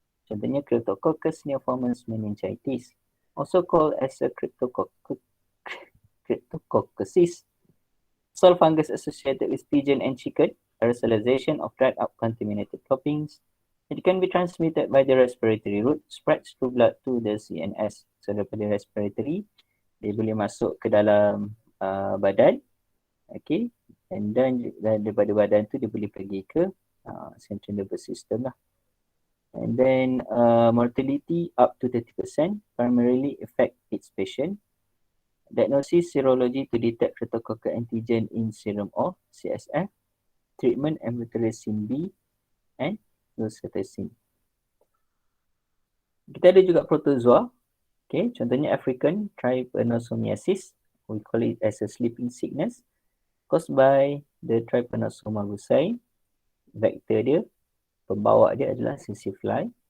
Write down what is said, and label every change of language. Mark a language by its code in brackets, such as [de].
[en] Contohnya Cryptococcus neoformans meningitis, also called as a cryptococcosis. Soil fungus associated with pigeon and chicken, aerosolization of dried up contaminated toppings. It can be transmitted by the respiratory route, spreads through blood to the CNS. [ms] So daripada respiratory, dia boleh masuk ke dalam badan. Okay, and then daripada badan tu dia boleh pergi ke central nervous system lah. [en] And then mortality up to 30%, primarily affect its patient. Diagnosis serology to detect cryptococcal antigen in serum or CSF. Treatment amphotericin B and dexamethasone. [ms] Kita ada juga protozoa. Okay, contohnya African trypanosomiasis. [en] We call it as a sleeping sickness caused by the Trypanosoma brucei. [ms] Vektor dia, pembawa dia adalah sissy fly.